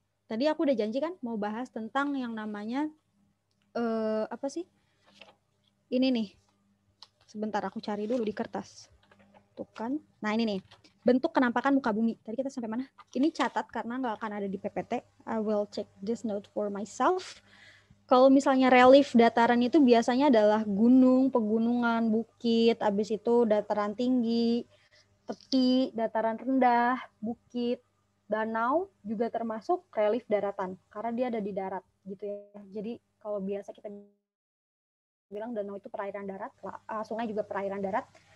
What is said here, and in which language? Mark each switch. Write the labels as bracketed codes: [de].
[id] Tadi aku udah janji kan mau bahas tentang yang namanya apa sih? Ini nih. Sebentar aku cari dulu di kertas. Tuh kan. Nah, ini nih. Bentuk kenampakan muka bumi. Tadi kita sampai mana? Ini catat karena nggak akan ada di PPT. [en] I will check this note for myself. [id] Kalau misalnya relief dataran itu biasanya adalah gunung, pegunungan, bukit, habis itu dataran tinggi, tepi, dataran rendah, bukit, danau juga termasuk relief daratan karena dia ada di darat gitu ya. Jadi kalau biasa kita bilang danau itu perairan darat, sungai juga perairan darat.